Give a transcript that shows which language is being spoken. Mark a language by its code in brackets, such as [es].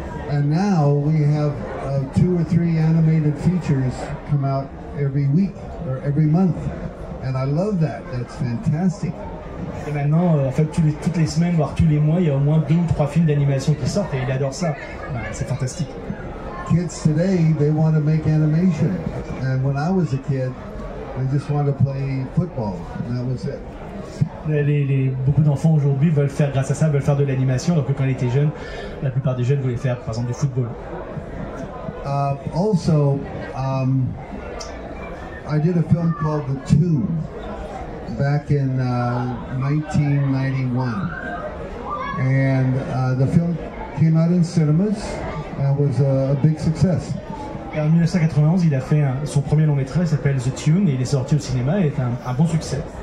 [en] And now we have 2 or 3 animated features come out every week or every month, and I love that. That's fantastic. [fr] Et maintenant, en fait, toutes les semaines, voire tous les mois, il y a au moins 2 ou 3 films d'animation qui sortent et il adore ça. C'est fantastique. [en] Kids today, they want to make animation, and when I was a kid, they just wanted to play football, and that was it. [fr] Beaucoup d'enfants aujourd'hui veulent faire, grâce à ça, veulent faire de l'animation, alors que quand ils étaient jeunes, la plupart des jeunes voulaient faire, par exemple, du football. [en] Also, I did a film called The Toon back in 1991, and the film came out in cinemas and was a big success. [fr] Et en 1991, il a fait son premier long métrage, s'appelle The Tune, et il est sorti au cinéma et est un bon succès.